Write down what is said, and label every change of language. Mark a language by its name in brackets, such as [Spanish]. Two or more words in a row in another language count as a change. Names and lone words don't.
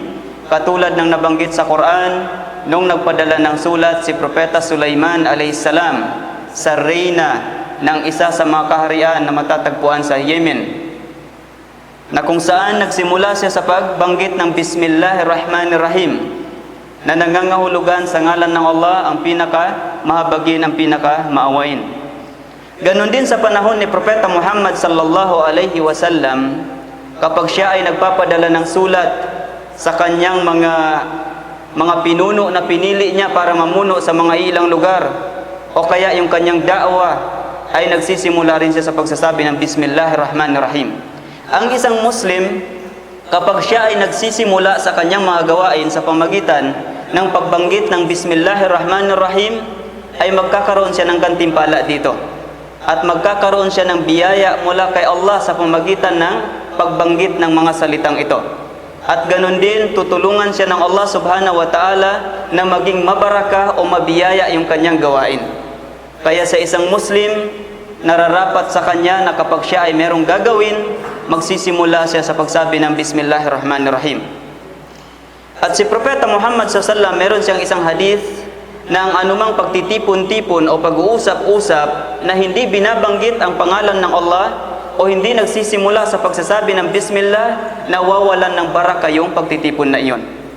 [Filipino] Katulad ng nabanggit sa Quran, nung nagpadala ng sulat si Propeta Sulaiman alayhisalam sa reyna ng isa sa mga kaharian na matatagpuan sa Yemen, na kung saan nagsimula siya sa pagbanggit ng Bismillahirrahmanirrahim, na nangangahulugan sa ngalan ng Allah ang pinaka-mahabagin, ang pinaka-maawain. Ganon din sa panahon ni Propeta Muhammad [Arabic] صلى الله عليه وسلم, [Filipino] kapag siya ay nagpapadala ng sulat sa kanyang mga pinuno na pinili niya para mamuno sa mga ilang lugar, o kaya yung kanyang da'wa, ay nagsisimula rin siya sa pagsasabi ng Bismillahirrahmanirrahim. Ang isang Muslim, kapag siya ay nagsisimula sa kanyang mga gawain sa pamagitan ng pagbanggit ng Bismillahirrahmanirrahim, ay magkakaroon siya ng gantimpala dito. At magkakaroon siya ng biyaya mula kay Allah sa pamagitan ng pagbanggit ng mga salitang ito. At ganon din, tutulungan siya ng [Arabic] الله سبحانه وتعالى [Filipino] na maging mabaraka o mabiyaya yung kanyang gawain. Kaya sa isang Muslim, nararapat sa kanya na kapag siya ay merong gagawin, magsisimula siya sa pagsabi ng Bismillahirrahmanirrahim. At si Propeta Muhammad SAW, meron siyang isang hadith na ang anumang pagtitipon-tipon o pag-uusap-usap na hindi binabanggit ang pangalan ng Allah o hindi nagsisimula sa pagsasabi ng Bismillah, nawawalan ng baraka yung pagtitipon na iyon.